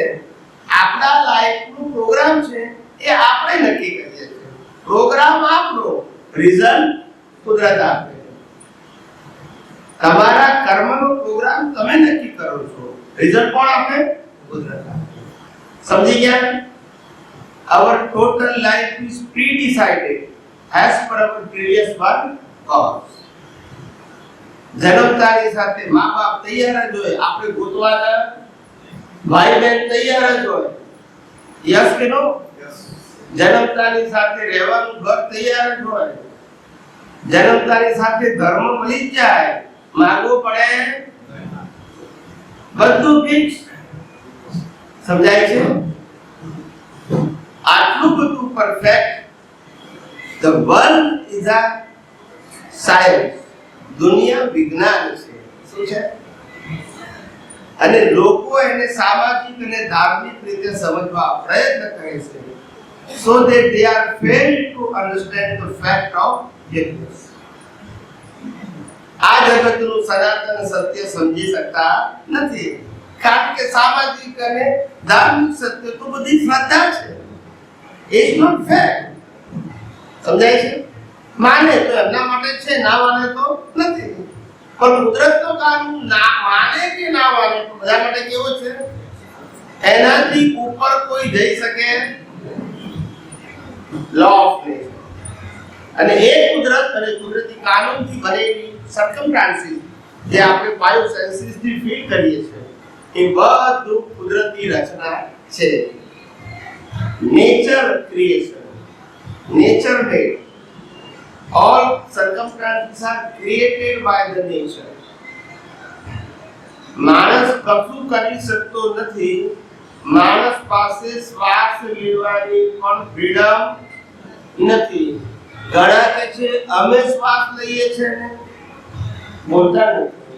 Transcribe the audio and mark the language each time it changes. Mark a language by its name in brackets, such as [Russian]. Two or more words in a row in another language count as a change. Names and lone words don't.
[Gujarati] આપણા લાઈફનો પ્રોગ્રામ છે એ આપણે નક્કી કરીએ છીએ. પ્રોગ્રામ આપણો, રિઝલ્ટ કુદરત આપે. તમારા કર્મનો પ્રોગ્રામ તમે નક્કી કરો છો, રિઝલ્ટ કોણ આપે? કુદરત આપે. સમજી ગયા? [English] Our total life is pre-decided as per our previous one cause. [Gujarati] જન્મતાની સાથે મા બાપ તૈયાર જ હોય, આપણે ગોતવાના ભાઈ બહેન તૈયાર જ હોય. યસ કે નો? જન્મતાની સાથે રહેવાનું ઘર તૈયાર જ હોય. જન્મતાની સાથે ધર્મ મળી જ જાય, માંગવો પડે, બધું ફિક્સ. સમજાય છે? આટલું બધું પરફેક્ટ. [English] The world is a science. [Gujarati] દુનિયા વિજ્ઞાન છે. શું છે? અને લોકો એને સામાજિક અને ધાર્મિક રીતે સમજવા પ્રયત્ન કરે છે. [English] So that they are failed to understand the fact of universe. [Gujarati] આ જગતનું સનાતન સત્ય સમજી શકતા નથી, કારણ કે સામાજિક અને ધાર્મિક સત્ય તો બધી શ્રદ્ધા છે. [English] It's not fact. [Gujarati] સમજાય છે? માને તો એમના માટે છે, ના માને તો નથી. પણ કુદરતનો કાનૂન ના માને કે ના માને તો બધા માટે કેવો છે? એનાથી ઉપર કોઈ જઈ શકે? [English] Law of nature. [Gujarati] અને એ કુદરત અને કુદરતી કાનૂનથી બનેલી સર્કમસ્ટાન્સીસ જે આપણે 5 સેન્સીસથી ફીલ કરીએ છીએ, એ બધું કુદરતી રચના છે. [English] Nature creation, nature made. All circumstances are created by the nature. [Gujarati] માણસ કશું કરી શકતો નથી. માણસ પાસે શ્વાસ લેવાની પણ ફ્રીડમ નથી. ઘણા કહે છે અમે શ્વાસ લઈએ છીએ ને, બોલતા નથી.